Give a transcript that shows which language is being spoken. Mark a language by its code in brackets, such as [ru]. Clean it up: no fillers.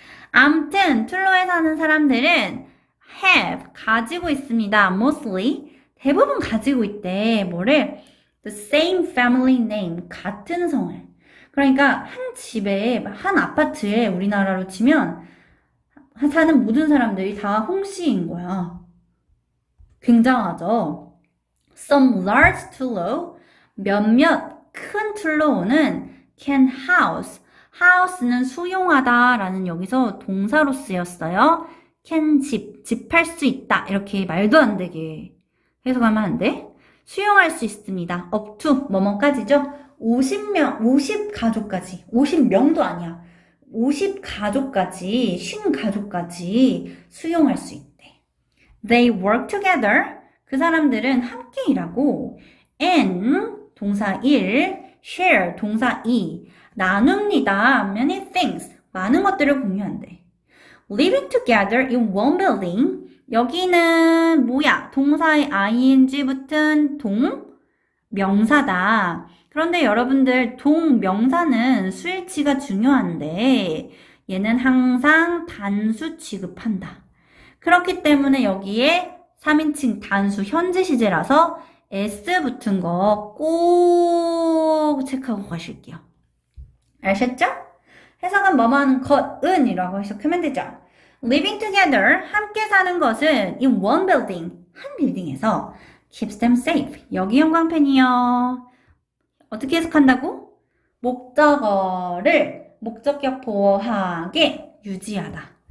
[ko] 아무튼 툴로에 사는 사람들은 have, 가지고 있습니다. mostly, 대부분 가지고 있대. 뭐를? [en] the same family name, [ko] 같은 성을. 그러니까 한 집에, 한 아파트에 우리나라로 치면 사는 모든 사람들이 다 홍씨인 거야. 굉장하죠? [en] Some large tullo, [ko] 몇몇 큰 툴로우는 [en] can house, [ko] house는 수용하다 라는 여기서 동사로 쓰였어요. can 집할 수 있다. 이렇게 말도 안 되게 해석하면 안 돼? 수용할 수 있습니다. up to 뭐뭐까지죠? 50가족까지, 50명도 아니야. 50가족까지, 50가족까지 수용할 수 있대. [en] They work together. [ko] 그 사람들은 함께 일하고 and 동사 1, share 동사 2, 나눕니다. [en] many things, [ko] 많은 것들을 공유한대. [en] living together in one building. [ko] 여기는 뭐야? 동사의 ing 붙은 명사다. 그런데 여러분들 동명사는 수일치가 중요한데 얘는 항상 단수 취급한다. 그렇기 때문에 여기에 3인칭 단수 현재 시제라서 S 붙은 거 꼭 체크하고 가실게요. 아셨죠? 해석은 뭐뭐 하는 것은 이라고 해석하면 되죠. [en] Living together, [ko] 함께 사는 것은 [en] in one building, [ko] 한 빌딩에서 [en] keeps them safe. [ko] 여기 형광펜이요. 어떻게 해석한다고? 목적어를 목적격 보어하게 유지하다.